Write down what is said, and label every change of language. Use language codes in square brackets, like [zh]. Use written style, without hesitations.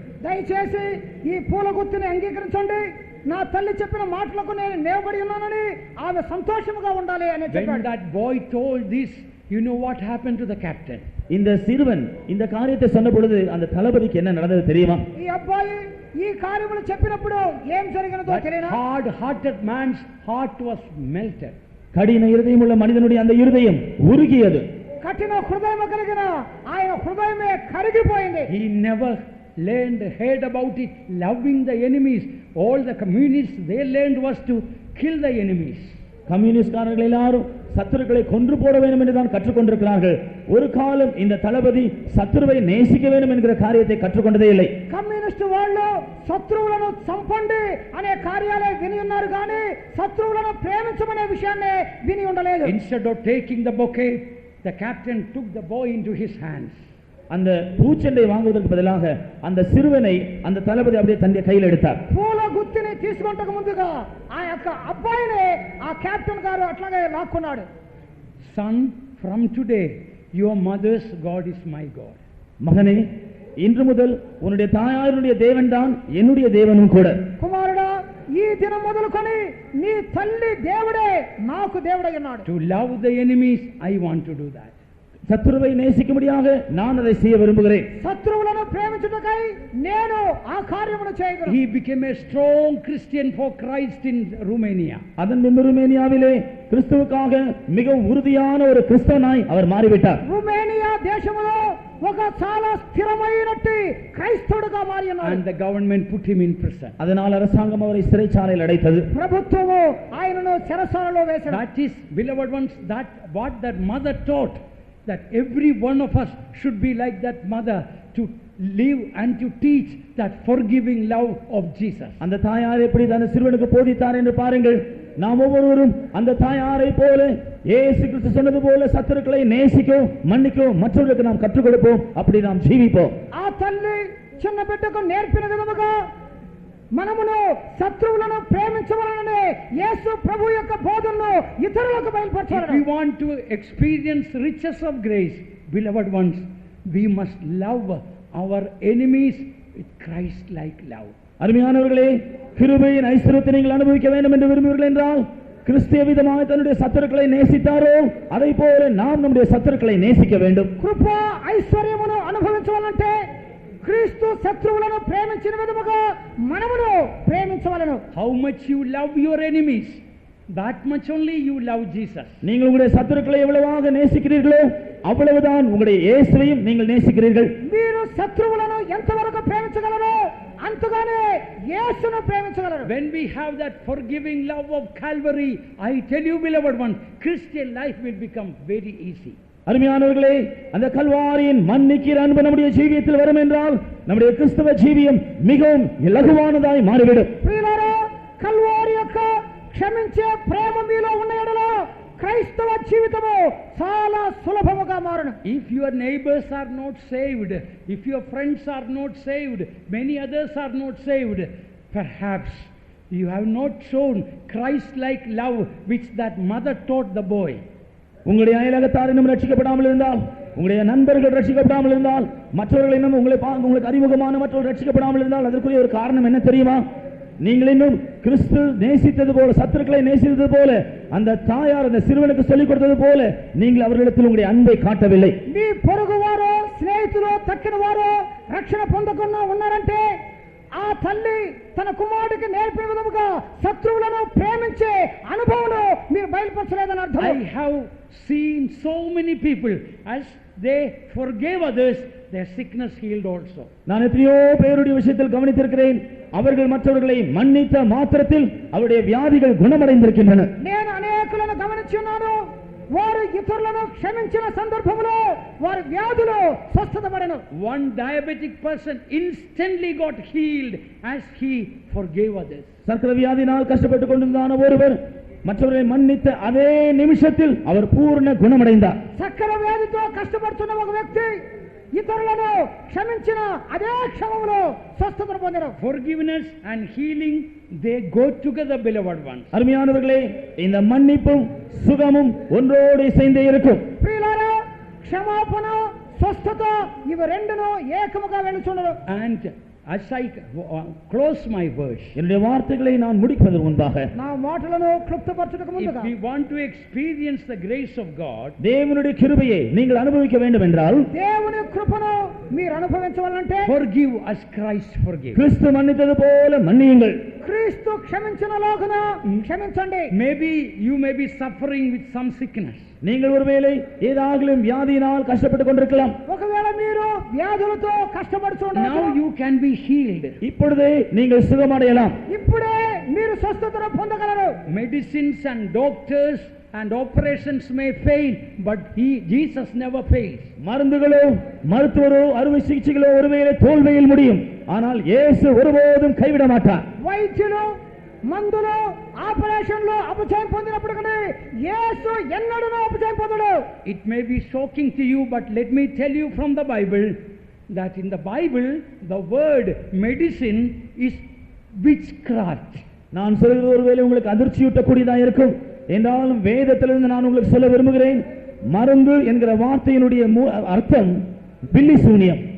[te] దయచేసి ఈ పూల గుత్తిని అంగీకరించండి. నా తల్లి చెప్పిన మాటలకు నేను నిలబడి ఉన్నానని ఆమె సంతోషముగా ఉండాలి అని [en] When [te] చెప్పాడు. [en] that boy told this, you know what happened to the captain? [ta] இந்த சிறுவன் இந்த காரியத்தை சொன்ன பொழுது அந்த தளபதிக்கு என்ன நடந்தது தெரியுமா? [te] ఈ అబ్బాయి ఈ కార్యములు చెప్పినప్పుడు ఏం జరిగినదో [en] That [te] తెలియనా? [en] hard-hearted man's heart was melted. [ta] கடின இருதயம் உள்ள மனிதனுடைய அந்த இருதயம் உருகியது. [te] కఠిన హృదయం కలిగిన ఆయన హృదయమే కరిగిపోయింది. [en] He never heard about it, loving the enemies. All the communists, they learned was to kill the enemies. [ta] கம்யூனிஸ்ட்காரர்கள் எல்லாரும் சத்துருக்களை கொன்று போட வேண்டும் என்றுதான் கற்றுக்கொண்டிருக்கிறார்கள். ஒரு காலம் இந்த தளபதி சத்துருவை நேசிக்க வேண்டும் என்கிற காரியத்தை கற்றுக்கொண்டதே இல்லை. [te] కమ్యూనిస్టు వాళ్ళు శత్రువులను చంపండి అనే కార్యాలే విని ఉన్నారు కానీ శత్రువులను ప్రేమించమనే విషయాన్ని విని ఉండలేదు. [en] Instead of taking the bouquet, the captain took the boy into his hands. [ta] அந்த பூச்செண்டை வாங்குவதற்கு பதிலாக அந்த சிறுவனை அந்த தளபதி அப்படியே தன்னுடைய கையில் எடுத்தார். [te] పూల గుత్తిని తీసుకొంటకు ముందుగా ఆ యొక్క అబ్బాయిని ఆ కెప్టెన్ గారు అట్లాగే లాక్కున్నాడు. [en] Son, from today your mother's God is my God. [ta] மகனே, இன்று முதல் உன்னுடைய தாயாருடைய தேவன் தான் என்னுடைய தேவனும் கூட. [te] కుమారుడా, ఈ దినం మొదలుకొని నీ తల్లి దేవుడే నాకు దేవుడై ఉన్నాడు. [en] To love the enemies, I want to do that. [ta] சத்துருவை நேசிக்கும்படியாக நான் அதை செய்ய விரும்புகிறேன். [te] శత్రువులను ప్రేమించుటకై నేను ఆ కార్యమును చేయగలను. [en] He became a strong Christian for Christ in Romania. [ta] அதன் பின்பு ருமேனியாவிலே கிறிஸ்துவுக்காக மிகவும் உறுதியான ஒரு கிறிஸ்தவனாய் அவர் மாறிவிட்டார். [te] రుమేనియా దేశములో ఒక చాలా స్థిరమైనట్టి క్రైస్తవుడుగా మారి ఉన్నాడు. [en] And the government put him in prison. [ta] அதனால் அரசாங்கம் அவரை சிறைச்சாலையில் அடைத்தது. [te] ప్రభుత్వము ఆయనను చెరసాలలో వేశాడు. [en] That is, beloved ones, that what that mother taught, that every one of us should be like that mother, to live and to teach that forgiving love of Jesus. [ta] அந்த தாயார் எப்படி அந்த சிறுவனுக்கு போதித்தார் என்று பாருங்கள். நாம் ஒவ்வொருவரும் அந்த தாயாரை போல இயேசு கிறிஸ்து சொன்னது போல சத்துருக்களை நேசிக்கவும் மன்னிக்கவும் மற்றவர்களுக்கு நாம் கற்றுக் கொடுப்போம். அப்படி நாம் ஜீவிப்போம். [te] ఆ తల్లి చిన్న బిడ్డకు నేర్పిన విధముగా మనమును శత్రువులను ప్రేమించవలననే యేసు ప్రభు యొక్క బోధనను ఇతరులకు బయలుపరచాలి. [en] If we want to experience riches of grace, beloved ones, we must love our enemies with Christ-like love. [ta] அருமையானவர்களே, கிருபையின் ஐஸ்வரியத்தை நீங்கள் அனுபவிக்க வேண்டும் என்று விரும்புகிறீர்கள் என்றால் கிறிஸ்துவ விதமாக தன்னுடைய சத்துருக்களை நேசித்தாரோ அதை போல நாம் நம்முடைய சத்துருக்களை நேசிக்க வேண்டும். [te] కృప ఐశ్వర్యమును అనుభవించాలంటే క్రీస్తు శత్రువులను ప్రేమించిన విధముగా మనమును ప్రేమించవలెను. [en] How much you love your enemies, that much only you love Jesus. [ta] நீங்கள் உங்களுடைய சத்துருக்களை எவ்வளவாக நேசிக்கிறீர்களோ அவ்வளவுதான் உங்களுடைய இயேசுவையும் நீங்கள் நேசிக்கிறீர்கள். [te] మీరు శత్రువులను ఎంతవరకు ప్రేమించగలరో అంతగానే యేసును ప్రేమించగలరు. [en] When we have that forgiving love of Calvary, I tell you, beloved one, Christian life will become very easy. [ta] அருமையானவர்களே, அந்த கல்வாரியின் மன்னிக்கிற அன்பு நம்முடைய ஜீவியத்தில் வரும் என்றால் நம்முடைய கிறிஸ்தவ ஜீவியம் மிகவும் இலகுவானதாய் மாறிவிடும். [te] ప్రియులారా, కల్వారి యొక్క క్షమించే ప్రేమ మీలో ఉన్న యెడల క్రైస్తవ జీవితము చాలా సులభముగా మారును. [en] If your neighbors are not saved, if your friends are not saved, many others are not saved, perhaps you have not shown Christ-like love which that mother taught the boy. [ta] உங்களுடைய அயலகத்தார் இன்னும் ரட்சிக்கப்படாமல் இருந்தால், உங்களுடைய நண்பர்கள் ரட்சிக்கப்படாமல் இருந்தால், மற்றவர்கள் இன்னும் உங்களுக்கு அறிமுகமான மற்றவர்கள் ரட்சிக்கப்படாமல் இருந்தால் அதற்குரிய ஒரு காரணம் என்ன தெரியுமா? நீங்கள் இன்னும் கிறிஸ்து நேசித்தது போல, சத்துருக்களை நேசித்தது போல, அந்த தாயார் அந்த சிறுவனுக்கு சொல்லிக் கொடுத்தது போல நீங்கள் அவர்களிடத்தில் உங்களுடைய அன்பை காட்டவில்லை. [te] మీ పొరుగువారు, స్నేహితులు, తక్కిన వారు రక్షణ పొందకుండా ఉన్నారంటే ఆ తల్లి తన కుమారుడికి నేర్పిన విధముగా శత్రువులను ప్రేమించే అనుభవం మీరు బయలుపరచలేదని అర్థం. [en] I have seen so many people, as they forgave others, their sickness healed also. [ta] நான் எத்தனையோ பேருடைய விஷயத்தில் கவனித்திருக்கிறேன். அவர்கள் மற்றவர்களை மன்னித்த மாத்திரத்தில் அவருடைய வியாதிகள் குணமடைந்திருக்கின்றன. [te] నేను అనేకులను గమనించి ఉన్నాను. వారు ఇతరులను క్షమించిన సందర్భంలో వారి వ్యాధులు స్వస్థత పడెను. [en] One diabetic person instantly got healed as he forgave others. [ta] சர்க்கரை வியாதினால் கஷ்டப்பட்டுக் கொண்டிருந்தான ஒருவர் மற்றவர்களை மன்னித்த அதே நிமிஷத்தில் அவர் பூர்ண குணமடைந்தார். [te] చక్కెర వ్యాధితో కష్టపడుతున్న ఒక వ్యక్తి ఇతరులను క్షమించిన అదే క్షణంలో స్వస్థతను పొందారు. [en] Forgiveness and healing, they go together, beloved ones. [ta] அருமையானவர்களே, இந்த மன்னிப்பும் சுகமும் ஒன்றோடு இசைந்தே இருக்கும். [te] ప్రియులారా, క్షమాపణ, స్వస్థత ఇవి రెండును ఏకముగా వెళుచున్నవి. [en] And as I close my verse, [ta] என்னுடைய வார்த்தைகளை நான் முடிப்பதற்கு முன்பாக [te] నా మాటలను క్లుప్తపరచుటకు [en] if [te] ముందుగా [en] we want to experience the grace of God, [ta] தேவனுடைய கிருபையை நீங்கள் அனுபவிக்க வேண்டும் என்றால் [te] దేవుని కృపను మీరు అనుభవించవాలంటే [en] forgive as Christ forgave. [ta] கிறிஸ்து மன்னித்தது போல மன்னியுங்கள். [te] క్రీస్తు క్షమించిన లాగున క్షమించండి. [en] Maybe you may be suffering with some sickness. [ta] நீங்கள் ஒருவேளை ஏதாகிலும் வியாதியினால் கஷ்டப்பட்டுக் கொண்டிருக்கலாம். [te] ఒకవేళ మీరు వ్యాధులతో కష్టపడుతుండగా [en] Now you can be healed. [ta] இப்பொழுதே நீங்கள் சுகமடையலாம். [te] ఇప్పుడే మీరు స్వస్థతను పొందగలరు. [en] Medicines and doctors and operations may fail, but Jesus never fails. [ta] மருந்துகளோ மருத்துவரோ அறுவை சிகிச்சைகளோ ஒருவேளை தோல்வியில் முடியும், ஆனால் இயேசு ஒருபோதும் கைவிட மாட்டார். [te] వైద్యులు మందులు ఆపరేషన్లు అపజయం పొందినప్పుడు కూడా యేసు ఎన్నడూ అపజయం పొందడు. [en] It may be shocking to you, but let me tell you from the Bible that in the Bible the word medicine is witchcraft. [ta] நான் சொல்கிறது ஒருவேளை உங்களுக்கு அதிர்ச்சியூட்டக்கூடியதாக இருக்கும் என்றாலும் வேதத்திலிருந்து நான் உங்களுக்கு சொல்ல விரும்புகிறேன், மருந்து என்கிற வார்த்தையினுடைய அர்த்தம் பில்லி சூனியம்.